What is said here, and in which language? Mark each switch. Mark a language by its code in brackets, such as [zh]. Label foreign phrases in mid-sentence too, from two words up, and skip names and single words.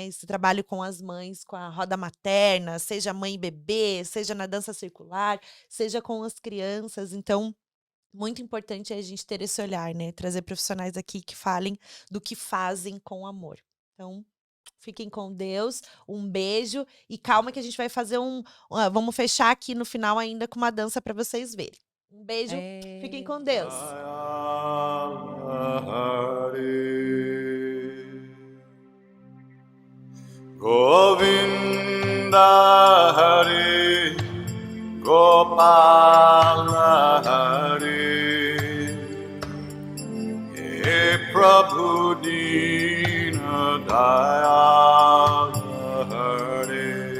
[pt] Esse trabalho com as mães, com a roda materna, seja mãe e bebê, seja na dança circular, seja com as crianças, então muito importante é a gente ter esse olhar, né? Trazer profissionais aqui que falem do que fazem com amor. Então, fiquem com Deus, um beijo e calma que a gente vai fazer vamos fechar aqui no final ainda com uma dança para vocês verem. Um beijo, fiquem com Deus. [hi] Govinda Hari Gopala Hari He Prabhu Dina Dayal Hari